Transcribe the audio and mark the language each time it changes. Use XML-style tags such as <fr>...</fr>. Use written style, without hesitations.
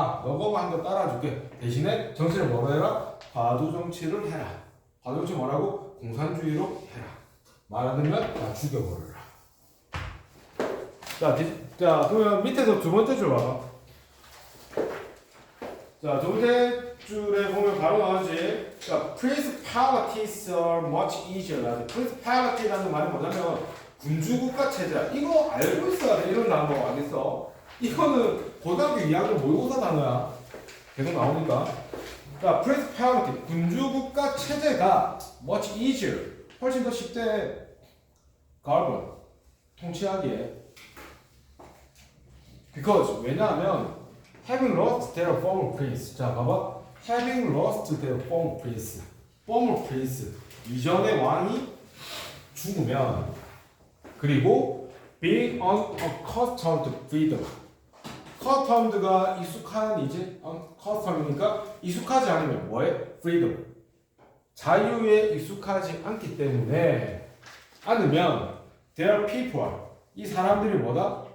<ko>너가 한 거 따라줄게. 대신에 정치를 뭐로 해라? 과두정치를 해라. 과두정치 뭐라고? 공산주의로 해라. 말 안 들으면 다 죽여버려라. 자, 그러면 밑에서 두 번째 줄 봐봐. 자, 두 번째 줄에 보면 바로 나오지.</ko> <en>자, principalities are much easier.</en> <ko>principality라는 말은 뭐냐면 군주국가 체제. 이거 알고 있어야 돼. 이런 단어 알겠어? 이거는 고등학교 2학년 모의고사 단어야. 계속 나오니까. 자, principality, 군주국가 체제가</ko> <en>much easier,</en> <ko>훨씬 더 쉽대.</ko> <en>govern,</en> <ko>통치하기에.</ko> <en>because,</en> <ko>왜냐하면</ko> <en>having lost their former prince.</en> <ko>자, 봐봐.</ko> <en>having lost their former prince. former prince.</en> <ko>이전의 왕이 죽으면, 그리고</ko> <en>being unaccustomed to freedom.</en> <ko>accustomed가 익숙한 이제 accustomed니까 익숙하지 않으면 뭐해?</ko> <en>freedom.</en> <ko>자유에 익숙하지 않기 때문에 않으면</ko> <en>their people,</en> <ko>이 사람들이 뭐다?</ko>